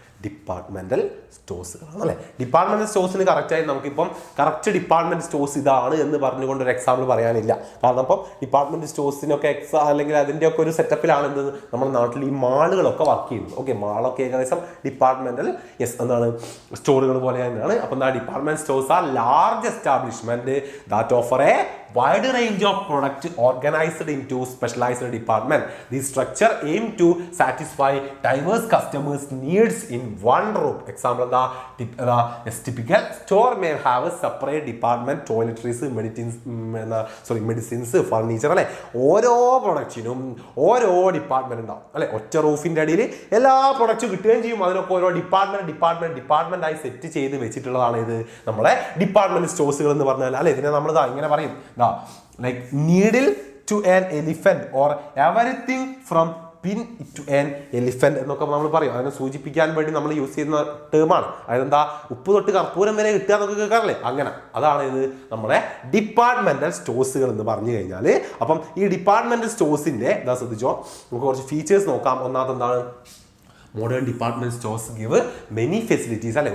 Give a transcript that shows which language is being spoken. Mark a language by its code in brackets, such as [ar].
[ml] Departmental സ്റ്റോഴ്സുകളാണ്, അല്ലെ. Departmental സ്റ്റോഴ്സിന് കറക്റ്റായി നമുക്കിപ്പം കറക്റ്റ് ഡിപ്പാർട്ട്മെന്റ് സ്റ്റോഴ്സ് ഇതാണ് എന്ന് പറഞ്ഞുകൊണ്ട് ഒരു എക്സാമ്പിൾ പറയാനില്ല. കാരണം ഇപ്പം ഡിപ്പാർട്ട്മെന്റ് സ്റ്റോഴ്സിനൊക്കെ അല്ലെങ്കിൽ അതിൻ്റെ ഒക്കെ ഒരു സെറ്റപ്പിലാണ് എന്ത് നമ്മുടെ നാട്ടിൽ ഈ മാളുകളൊക്കെ വർക്ക് ചെയ്യുന്നത്. ഓക്കെ, മാളൊക്കെ ഏകദേശം ഡിപ്പാർട്ട്മെന്റൽ എന്താണ് സ്റ്റോറുകൾ പോലെ തന്നെയാണ്. [en] അപ്പം എന്താ department stores are large establishment that offer a wide range of product organized into specialized department. This structure aim to satisfy diverse customers needs in one room. Example എന്താ typical store may have a separate department, toiletries, medicines, furniture അല്ലെ. [ml] ഓരോ പ്രൊഡക്റ്റിനും ഓരോ department ഉണ്ടാവും അല്ലെ. ഒറ്റ റൂഫിന്റെ അടിയിൽ എല്ലാ പ്രൊഡക്റ്റും കിട്ടുകയും ചെയ്യും. അതിനൊക്കെ ഓരോ ഡിപ്പാർട്ട്മെന്റ് ആയി സെറ്റ് ചെയ്ത് വെച്ചിട്ടുള്ളതാണ് ഇത് നമ്മളെ ഡിപ്പാർട്ട്മെന്റ് സ്റ്റോഴ്സുകൾ എന്ന് പറഞ്ഞാൽ അല്ലെ. ഇതിനെ നമ്മൾ ഇങ്ങനെ പറയും [en] like needle to an elephant or everything from pin to an elephant [ml] എന്നൊക്കെ നമ്മൾ പറയും. അതിനെ സൂചിപ്പിക്കാൻ വേണ്ടി നമ്മൾ യൂസ് ചെയ്യുന്ന ടേമാണ്. അതെന്താ ഉപ്പ് തൊട്ട് കർപ്പൂരം വരെ കിട്ടുക എന്നൊക്കെ കേൾക്കാറില്ലേ, അങ്ങനെ. അതാണ് ഇത് നമ്മളെ ഡിപ്പാർട്ട്മെന്റൽ സ്റ്റോഴ്സുകൾ എന്ന് പറഞ്ഞു കഴിഞ്ഞാൽ. അപ്പം ഈ ഡിപ്പാർട്ട്മെന്റൽ സ്റ്റോഴ്സിന്റെ ശ്രദ്ധിച്ചോ, നമുക്ക് കുറച്ച് ഫീച്ചേഴ്സ് നോക്കാം. ഒന്നാമത് എന്താണ്, [en] Modern department stores give many facilities അല്ലെ.